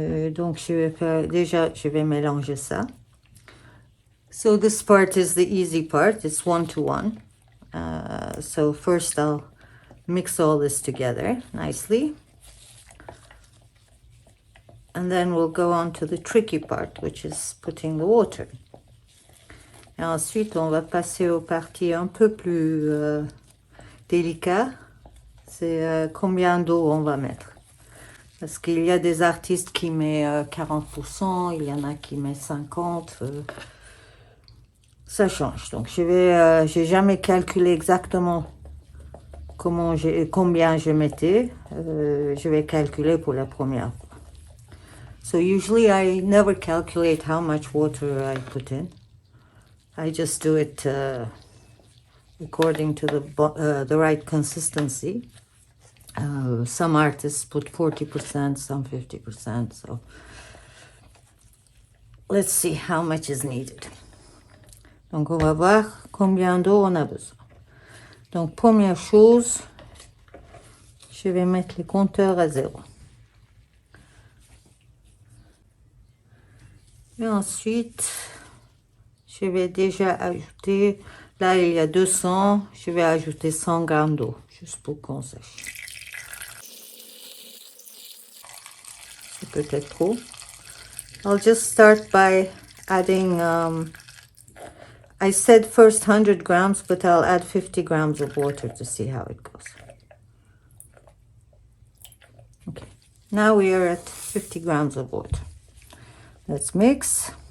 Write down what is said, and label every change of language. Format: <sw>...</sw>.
<fr>Donc je vais faire, déjà je vais mélanger ça.</fr> <en>So this part is the easy part. It's 1:1. So first I'll mix all this together nicely. And then we'll go on to the tricky part, which is putting the water.</en> <fr>Et ensuite, on va passer aux parties un peu plus délicates. C'est combien d'eau on va mettre. Parce qu'il y a des artistes qui mettent 40%, il y en a qui mettent 50%. Ça change. Donc, j'ai jamais calculé exactement combien je mettais. Je vais calculer pour la première fois.</fr> <en>So usually I never calculate how much water I put in. I just do it according to the right consistency. Some artists put 40%, some 50%. So let's see how much is needed.</en> <fr>Donc on va voir combien d'eau on a besoin. Donc première chose, je vais mettre les compteurs à 0. Et ensuite, je vais déjà ajouter, là il y a 200, je vais ajouter 100 grammes d'eau, juste pour qu'on sèche. C'est peut-être trop.</fr> <en>I'll just start by adding, I said first 100 grams, but I'll add 50 grams of water to see how it goes. Okay, now we are at 50 grams of water. Let's mix.</en>